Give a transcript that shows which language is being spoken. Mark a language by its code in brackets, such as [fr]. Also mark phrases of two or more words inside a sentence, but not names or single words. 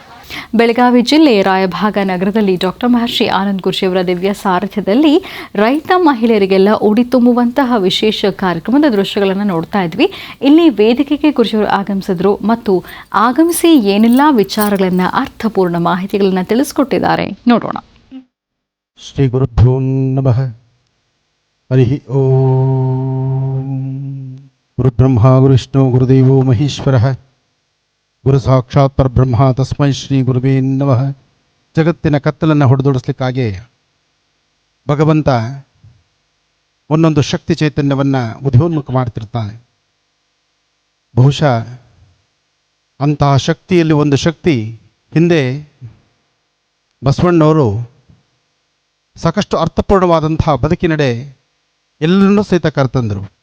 [kn] ಬೆಳಗಾವಿ ಜಿಲ್ಲೆ ರಾಯಭಾಗ ನಗರದಲ್ಲಿ ಡಾಕ್ಟರ್ ಮಹರ್ಷಿ ಆನಂದ್ ಗುರೂಜಿಯವರ ದಿವ್ಯ ಸಾರಥ್ಯದಲ್ಲಿ ರೈತ ಮಹಿಳೆಯರಿಗೆಲ್ಲ ಉಡಿ ತುಂಬುವಂತಹ ವಿಶೇಷ ಕಾರ್ಯಕ್ರಮದ ದೃಶ್ಯಗಳನ್ನು ನೋಡ್ತಾ ಇದ್ವಿ. ಇಲ್ಲಿ ವೇದಿಕೆಗೆ ಗುರೂಜಿಯವರು ಆಗಮಿಸಿದ್ರು ಮತ್ತು ಆಗಮಿಸಿ ಏನೆಲ್ಲ ವಿಚಾರಗಳನ್ನ ಅರ್ಥಪೂರ್ಣ ಮಾಹಿತಿಗಳನ್ನ ತಿಳಿಸ್ಕೊಟ್ಟಿದ್ದಾರೆ ನೋಡೋಣ. [sa] ಶ್ರೀ ಗುರುಭ್ಯೋ ನಮಃ. ಹರಿ ಓಂ. ಗುರುಬ್ರಹ್ಮ ಗುರುವಿಷ್ಣು ಗುರುದೇವೋ ಮಹೇಶ್ವರಃ. ಗುರು ಸಾಕ್ಷಾತ್ ಪರಬ್ರಹ್ಮ ತಸ್ಮೈ ಶ್ರೀ ಗುರುವೇ ನಮಃ. [kn] ಜಗತ್ತಿನ ಕತ್ತಲನ್ನು ಹೊಡೆದೋಡಿಸ್ಲಿಕ್ಕಾಗಿ ಭಗವಂತ ಒಂದೊಂದು ಶಕ್ತಿ ಚೈತನ್ಯವನ್ನು ಉದಯೋನ್ಮುಖ ಮಾಡ್ತಿರ್ತಾನೆ. ಬಹುಶಃ ಅಂತಹ ಶಕ್ತಿಯಲ್ಲಿ ಒಂದು ಶಕ್ತಿ ಹಿಂದೆ ಬಸವಣ್ಣವರು ಸಾಕಷ್ಟು ಅರ್ಥಪೂರ್ಣವಾದಂತಹ ಬದುಕಿನಡೆ ಎಲ್ಲರನ್ನೂ ಸಹಿತ ಕರೆತಂದರು.